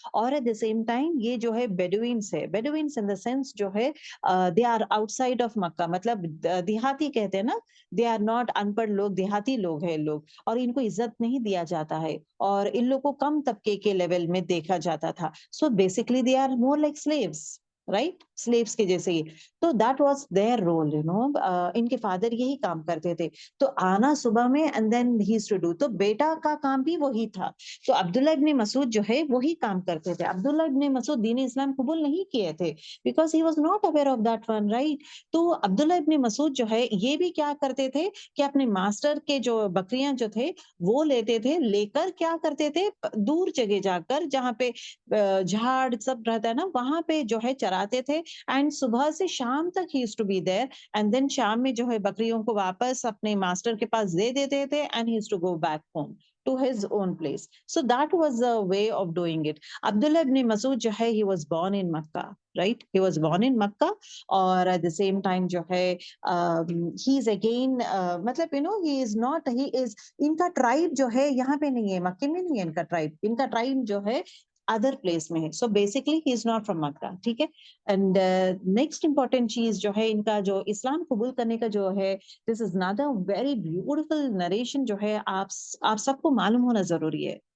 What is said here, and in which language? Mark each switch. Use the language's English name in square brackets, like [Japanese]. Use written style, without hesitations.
[English] और at the same time [Hindi] ये जो है [English] Bedouins है, Bedouins in the sense जो है they are outside of Mecca. [Hindi] मतलब देहाती कहते हैं ना, [English] they are not [Hindi] अनपढ़ लोग, देहाती लोग हैं लोग. और इनको इज्जत नहीं दिया जाता है और इन लोग को कम तबके के लेवल में देखा जाता था. [English] So basically they are more like slaves, right? [Hindi] Slaves के जैसे ही. तो [English] that was their role, [Hindi] इनके फादर यही काम करते थे. तो आना सुबह में [English] and then he used to do. [Hindi] तो बेटा का काम भी वही था. तो अब्दुल्ला इब्ने मसूद जो है वही काम करते थे. अब्दुल्ला इब्ने मसूद दीन इस्लाम कबूल नहीं किए थे [English] because he was not aware of that one, right? [Hindi] तो अब्दुल्ला इब्ने मसूद जो है ये भी क्या करते थे कि अपने मास्टर के जो बकरियां जो थे वो लेते थे, लेकर क्या करते थे दूर जगह जाकर जहाँ पे झाड़ सब रहता है ना वहां पे जो है चराते थे. [English] and [Hindi] सुबह से शाम तक [English] He used to be there. And then शाम में जो है बकरियों को वापस अपने मास्टर के पास दे देते थे and he used to go back home to his own place. So that was the way of doing it. Abdullah ibn Masud [Hindi] जो है [English] he was born in Makkah, right? He was born in Makkah. [Hindi] और [English] at the same time [Hindi] जो है he is again मतलब he is not, he is, इनका tribe जो है यहाँ पे नहीं है, मक्के में नहीं है इनका ट्राइब. इनका ट्राइब जो है अदर प्लेस में है. [English] So basically he is not from Mecca. [Hindi] ठीक है. एंड नेक्स्ट इंपॉर्टेंट चीज जो है इनका जो इस्लाम कबूल करने का जो है, [English] this is not a very beautiful narration [Hindi] जो है आप सबको मालूम होना जरूरी है.